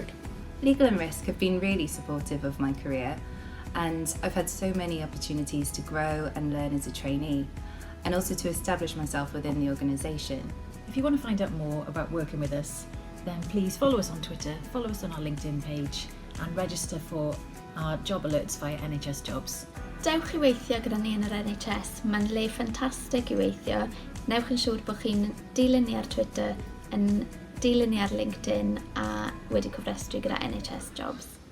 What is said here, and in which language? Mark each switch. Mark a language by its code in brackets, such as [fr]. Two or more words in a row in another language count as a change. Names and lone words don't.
[en] Legal and Risk have been really supportive of my career, and I've had so many opportunities to grow and learn as a trainee, and also to establish myself within the organisation. If you want to find out more about working with us, then please follow us on Twitter, follow us on our LinkedIn page, and register for our job alerts via NHS Jobs. [cy] Dewch i weithio gyda ni yn yr NHS, mae'n le ffantastig i weithio. Newch yn siŵr bod chi'n dilyn ni ar Twitter, yn dilyn ni ar LinkedIn a wedi cofrestru gyda NHS Jobs.